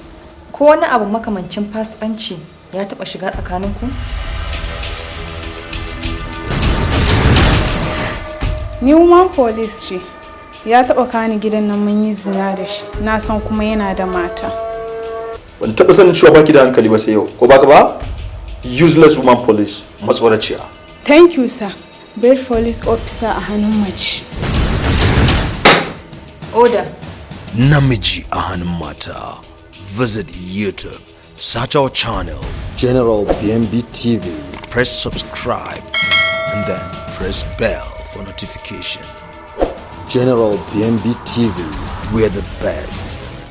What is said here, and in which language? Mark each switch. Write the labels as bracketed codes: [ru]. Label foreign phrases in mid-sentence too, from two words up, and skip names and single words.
[ha] Ko wani abu makamancin fasikanci ya taɓa shiga tsakaninku? Ni [en] woman police [ha] ce. Ya taɓa kani gidan nan mun yi zina da shi. Na san kuma yana da mata. Ban taɓa sanin cewa baki da hankali ba sai yau. Ko baka ba? [en] Useless woman police, matsoraciya. Thank you, sir. Best police officer [ha] a hannun mace. [en] Order. [ha] Namiji a hannun mata. [en] Visit YouTube. Search our channel. General BNB TV. Press subscribe and then press bell for notification. General BNB TV. We're the best.